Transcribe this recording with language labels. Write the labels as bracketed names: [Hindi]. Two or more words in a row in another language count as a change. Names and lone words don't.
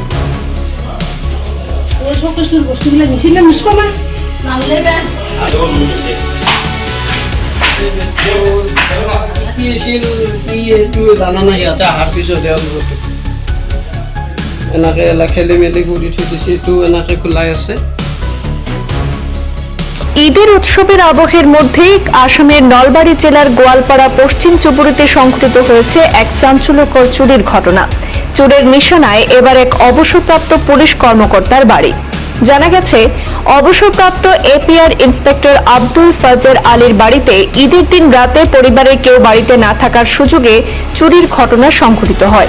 [Assamese] বস্তুবিলাক নিছিলে মুছকমা কি আছিল কি এইটো জানা নাই। ইয়াতে অহাৰ পিছত এনেকৈ খেলি মেলি কৰি থৈ দিছে, এইটো এনেকৈ খোলাই আছে। [Bangla] ঈদের উৎসবের আবহের মধ্যেই আসামের নলবাড়ি জেলার গোয়ালপাড়া পশ্চিম চুবুরিতে সংঘটিত হয়েছে এক চাঞ্চল্যকর চুরির ঘটনা। চোরের নিশানায় এবার এক অবসরপ্রাপ্ত পুলিশ কর্মকর্তার বাড়ি। জানা গেছে, অবসরপ্রাপ্ত এপিআর ইন্সপেক্টর আব্দুল ফজর আলীর বাড়িতে ঈদের দিন রাতে পরিবারের কেউ বাড়িতে না থাকার সুযোগে চুরির ঘটনা সংঘটিত হয়।